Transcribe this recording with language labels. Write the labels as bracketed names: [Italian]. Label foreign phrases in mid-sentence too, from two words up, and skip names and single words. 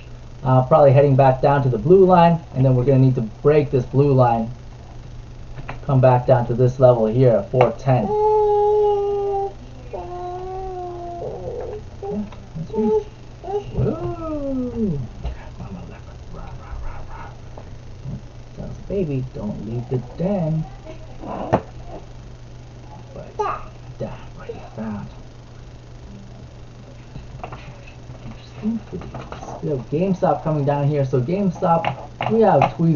[English] Probably heading back down to the blue line, and then we're going to need to break this blue line. Come back down to this level here, 410. Yeah, that's right. Whoa. Mama leopard. Rah, rah, rah, rah. Tells the baby, don't leave the den. But what you found. Interesting. We have GameStop coming down here. So GameStop, we have tweezer top formation.